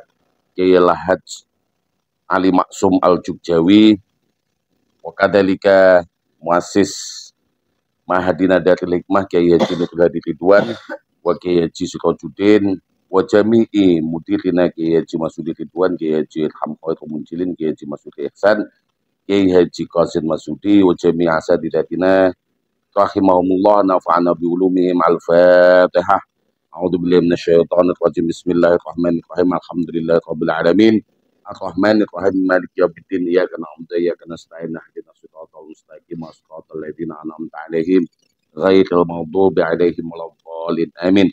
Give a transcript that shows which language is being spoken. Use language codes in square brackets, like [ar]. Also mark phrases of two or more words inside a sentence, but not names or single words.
[ar] Kiai Lahaj Ali Maksum Al-Jugjawi وكذلك مؤسس معهدنا Darul Hikmah Kiai Haji Nurul Hadi Ridwan wa Kiai Haji Sukojuddin وجميع مديرينا Kiai Haji Masudi Ridwan Kiai Haji Hamqair Munjilin Kiai Haji Masudi Ihsan Kiai Haji Qasim Masudi وجميع أساتذتنا رحمهم الله نفعنا بعلومهم. Al-Fatihah. أعوذ بالله من الشيطان الرجيم بسم الله الرحمن الرحيم. الحمد لله رب العالمين. الرحمن الرحيم مالك يوم الدين. إياك نعبد وإياك نستعين اهدنا الصراط المستقيم. صراط الذين أنعمت عليهم غير المغضوب عليهم ولا الضالين. Amin.